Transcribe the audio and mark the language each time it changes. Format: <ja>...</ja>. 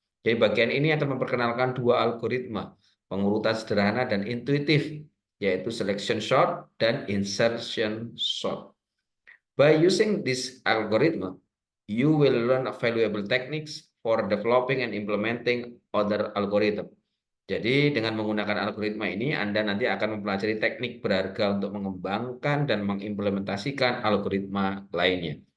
<id>Jadi bagian ini akan memperkenalkan dua algoritma, pengurutan sederhana dan intuitif, yaitu selection sort dan insertion sort.</id> <en>By using this algorithm, you will learn valuable techniques for developing and implementing other algorithm.</en> <id>Jadi dengan menggunakan algoritma ini, Anda nanti akan mempelajari teknik berharga untuk mengembangkan dan mengimplementasikan algoritma lainnya.</id>